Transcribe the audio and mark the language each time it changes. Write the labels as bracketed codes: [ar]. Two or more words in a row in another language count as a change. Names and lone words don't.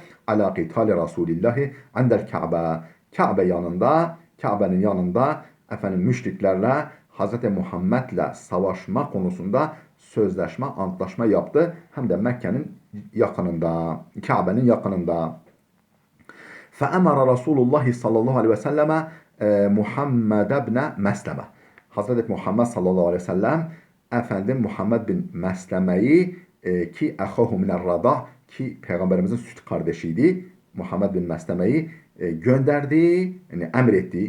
[ar] على قتال رسول الله عند الكعبة, [tr] Kabe'nin yanında müşriklerle Hazreti Muhammed'le savaşma konusunda sözleşme, antlaşma yaptı. Hem de Mekke'nin yakınında, Kabe'nin yakınında. [ar] فَأَمَرَ رَسُولُ اللّٰهِ صلى الله عليه وسلم Muhammed ibn Mesleme. [tr] Hazreti Muhammed sallallahu aleyhi ve sellem Muhammed bin Mesleme'yi ki [ar] أخاه من الرضاع, [tr] ki Peygamberimizin süt kardeşiydi. Muhammed bin Mesleme'yi gönderdi, yani emretti.